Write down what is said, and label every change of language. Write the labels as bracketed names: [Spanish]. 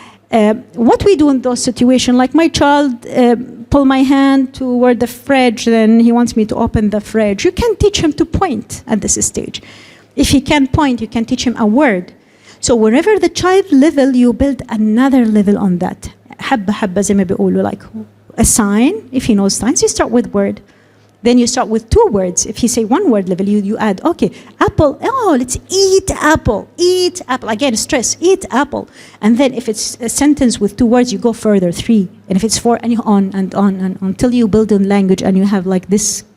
[English] What we do in those situations, like my child pull my hand toward the fridge, then he wants me to open the fridge. You can teach him to point at this stage. If he can point, you can teach him a word. So wherever the child level, you build another level on that. [Arabic] حبة حبة زي ما بيقولوا, [English] like a sign. If he knows signs, you start with word. Then you start with 2 words. If he say 1 word level, you add, okay, apple. Let's eat apple. Eat apple. Again, stress, eat apple. And then if it's a sentence with 2 words, you go further, 3. And if it's 4, and you on and on and on, until you build a language and you have like this